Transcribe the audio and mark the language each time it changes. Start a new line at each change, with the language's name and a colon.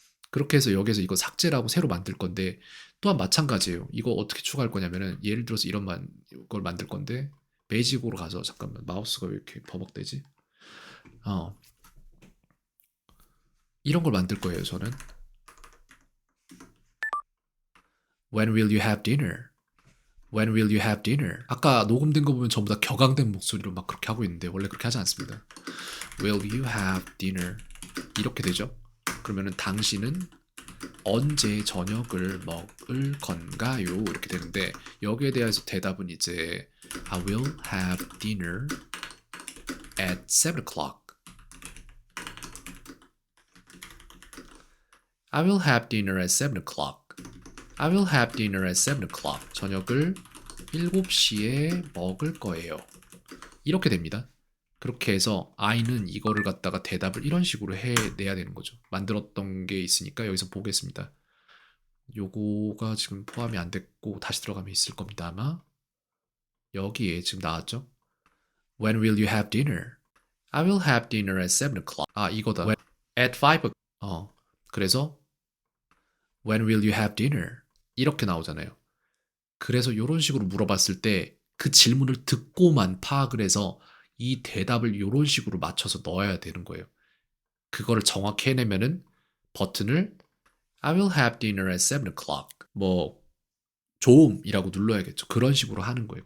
Korean: 그렇게 해서 여기서 이거 삭제를 하고 새로 만들 건데 또한 마찬가지예요. 이거 어떻게 추가할 거냐면은 예를 들어서 이런 걸 만들 건데 베이직으로 가서 잠깐만 마우스가 왜 이렇게 버벅대지? 어, 이런 걸 만들 거예요, 저는.
English: When will you have dinner? When will you have dinner?
Korean: 아까 녹음된 거 보면 전부 다 격앙된 목소리로 막 그렇게 하고 있는데 원래 그렇게 하지 않습니다.
English: Will you have dinner?
Korean: 이렇게 되죠. 그러면은 당신은 언제 저녁을 먹을 건가요? 이렇게 되는데 여기에 대해서 대답은 이제
English: I will have dinner at 7 o'clock. I will have dinner at 7 o'clock. I will have dinner at 7 o'clock.
Korean: 저녁을 7시에 먹을 거예요. 이렇게 됩니다. 그렇게 해서 I는 이거를 갖다가 대답을 이런 식으로 해내야 되는 거죠. 만들었던 게 있으니까 여기서 보겠습니다. 요거가 지금 포함이 안 됐고 다시 들어가면 있을 겁니다. 아마 여기에 지금 나왔죠.
English: When will you have dinner? I will have dinner at 7 o'clock.
Korean: 아 이거다.
English: At 5 o'clock.
Korean: 그래서
English: When will you have dinner?
Korean: 이렇게 나오잖아요. 그래서 이런 식으로 물어봤을 때 그 질문을 듣고만 파악을 해서 이 대답을 이런 식으로 맞춰서 넣어야 되는 거예요. 그거를 정확히 해내면은 버튼을
English: I will have dinner at 7 o'clock
Korean: 뭐 조음이라고 눌러야겠죠. 그런 식으로 하는 거예요.